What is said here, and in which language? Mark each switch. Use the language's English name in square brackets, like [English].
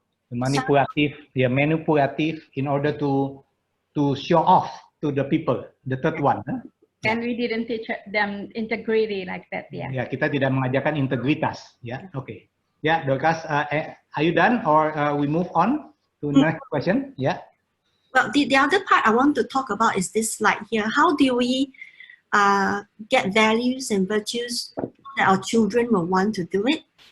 [Indonesian] Manipulatif, ya, manipulatif [English] in order to show off to the people. The third one. Huh? And we didn't teach them integrity like that, ya. [Indonesian] Ya, kita tidak mengajarkan integritas, ya. Oke. [English] Ya, Dorcas, are you done or we move on to next question? [Indonesian] Ya. [English] Well, the other part I want to talk about is this slide here. How do we get values and virtues that our children will want to do it?